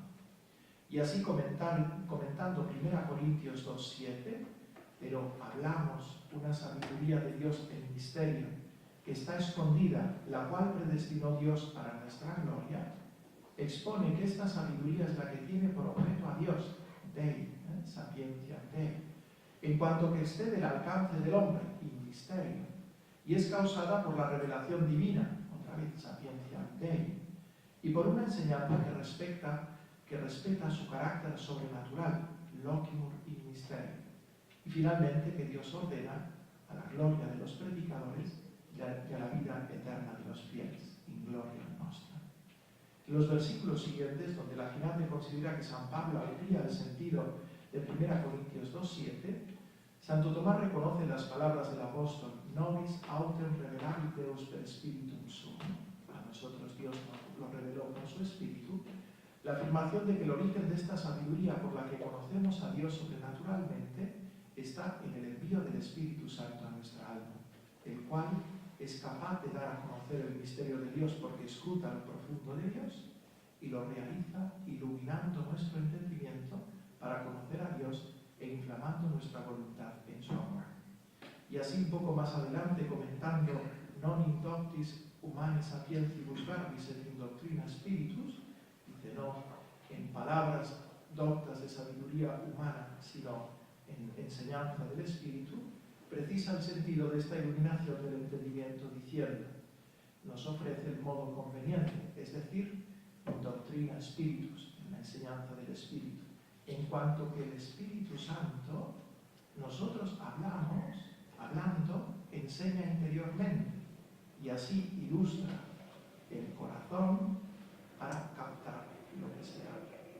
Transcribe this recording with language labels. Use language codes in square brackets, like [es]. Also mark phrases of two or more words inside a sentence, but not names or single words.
[es] Y así comentando 1 Corintios 2, 7, pero hablamos una sabiduría de Dios en misterio, que está escondida, la cual predestinó Dios para nuestra gloria, expone que esta sabiduría es la que tiene por objeto a Dios, [la] Dei, sapiencia Dei, [es] en cuanto que excede el alcance del hombre, [la] in misterio, [es] y es causada por la revelación divina, otra vez [la] sapiencia Dei, [es] y por una enseñanza que respeta su carácter sobrenatural, [la] locimur in misterio, [es] y finalmente que Dios ordena a la gloria de los predicadores y a la vida eterna de los fieles, [la] in gloria nostra. [es] En los versículos siguientes, donde la Finante considera que San Pablo amplía el sentido de 1 Corintios 2:7, Santo Tomás reconoce las palabras del apóstol: [la] Nobis autem revelavit Deus per spiritum suum. [es] A nosotros Dios lo reveló con su espíritu. La afirmación de que el origen de esta sabiduría por la que conocemos a Dios sobrenaturalmente está en el envío del Espíritu Santo a nuestra alma, el cual es capaz de dar a conocer el misterio de Dios porque escruta lo profundo de Dios y lo realiza iluminando nuestro entendimiento para conocer a Dios e inflamando nuestra voluntad en su amor. Y así un poco más adelante, comentando [la] non in doctis humani sapientibus verbis et in doctrina spiritus, [es] dice no en palabras doctas de sabiduría humana, sino en enseñanza del Espíritu, precisa el sentido de esta iluminación del entendimiento diciendo: nos ofrece el modo conveniente, es decir, en [la] doctrina spiritus, [es] en la enseñanza del Espíritu, en cuanto que el Espíritu Santo, nosotros hablando, enseña interiormente y así ilustra el corazón para captar lo que se habla.